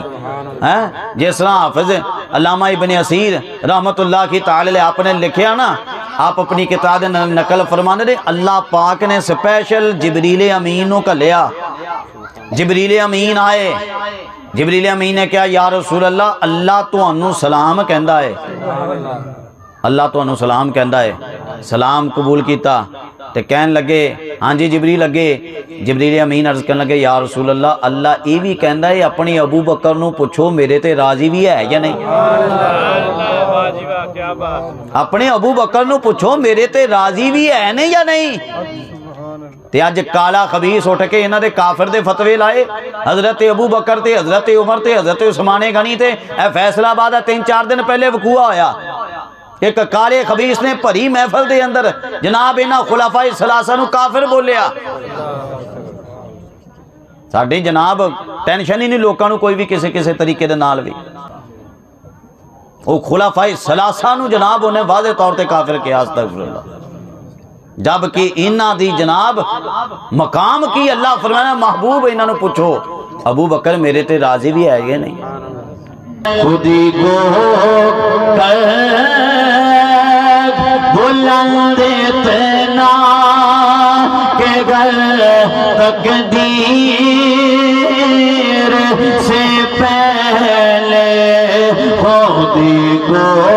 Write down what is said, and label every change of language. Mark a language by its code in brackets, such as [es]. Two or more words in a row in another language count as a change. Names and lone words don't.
[pa] جس طرح حافظ علامہ ابن اسیر رحمت اللہ کی تعالی آپ نے لکھیا نا, آپ اپنی کتاب نقل فرمانے دے اللہ پاک نے سپیشل جبریل امین کو لیا. جبریل امین آئے, جبریل امین نے کہا [ar] یا رسول اللہ [pa] اللہ تو انہوں سلام کہندا ہے, اللہ تو انہوں سلام کہندا ہے. سلام قبول کیتا تے کہن لگے ہاں جی جبریل لگے. جبریل امین عرض کرنے لگے [ar] یا رسول اللہ [pa] اللہ یہ بھی کہندا ہے اپنی ابو بکر نو پوچھو میرے تے راضی بھی ہے یا نہیں. اپنے ابو بکر نو پوچھو میرے تے راضی بھی ہے نہیں یا نہیں. تے اج کالا خبیث اٹھ کے انہاں دے کافر دے فتوے لائے, حضرت ابو بکر تے حضرت عمر تے حضرت عثمان غنی تے اے فیصلہ آباد 3-4 دن پہلے وقوع ہویا. ایک کالے خبیث نے بھری محفل دے اندر جناب انہاں خلفاء ثلاثہ نو کافر بولیا. ساڈی جناب ٹینشن ہی نہیں لوکاں نو کوئی بھی کسی طریقے دے نال بھی. وہ خلفاء ثلاثہ نو جناب انہیں واضح طور تے کافر کیا [ar] استغفر اللہ, [pa] جبکہ انہاں دی جناب مقام کی اللہ فرمایا محبوب انہاں نو پوچھو ابو بکر میرے تے راضی بھی ہے یا نہیں. [ur] خودی کو کر بلند اتنا کہ گر تقدیر سے پہلے خودی کو